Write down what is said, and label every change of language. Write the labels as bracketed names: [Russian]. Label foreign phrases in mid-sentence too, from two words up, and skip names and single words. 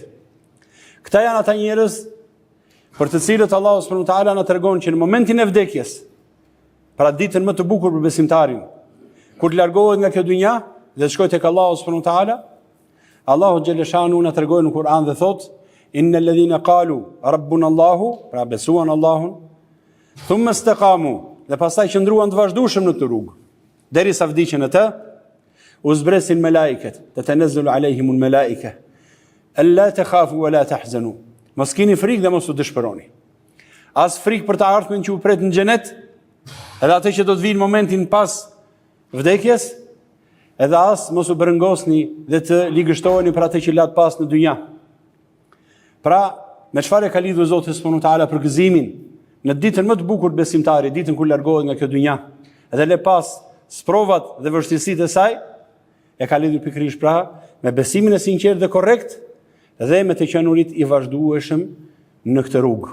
[Albanian] Këta janë ata njerëz për të cilët Allahu [Arabic] سبحانه وتعالى [Albanian] na tregon që në momentin e vdekjes, pra ditën më të bukur për besimtarin, kur të largohet nga kjo dynja dhe të shkojë tek Allahu [Arabic] سبحانه وتعالى, [Albanian] Allahu [Arabic] جل شأنه [Albanian] na tregon në Kur'an dhe thot: [Arabic] "إن الذين قالوا ربنا الله", [Albanian] pra besuan Allahun, [Arabic] ثم استقاموا, [Albanian] dhe pastaj qëndruan të vazhdueshëm në këtë rrugë, derisa vdiqën atë, u zbresin melaiket, [Arabic] تتنزل عليهم الملائكة ألا تخافوا ولا تحزنوا. [Albanian] Mos keni frikë dhe mos u dëshpëroni. As frikë për të ardhmen që u pret në xhenet, edhe atë që do të vinë momentin pas vdekjes, edhe as mos u bërëngosni dhe të ligështoheni për atë që lat pas në dynja. Pra, me çfarë ka lidhur Zoti [Arabic] سبحانه وتعالى [Albanian] për gëzimin në ditën më të bukur të besimtarit, ditën kur largohet nga kjo dynja, edhe le pas sprovat dhe vështirësitë e saj, e ka lidhur pikërisht pra me besimin e sinqert dhe korrekt dhe me të qenurit i vazhdueshëm në këtë rrugë.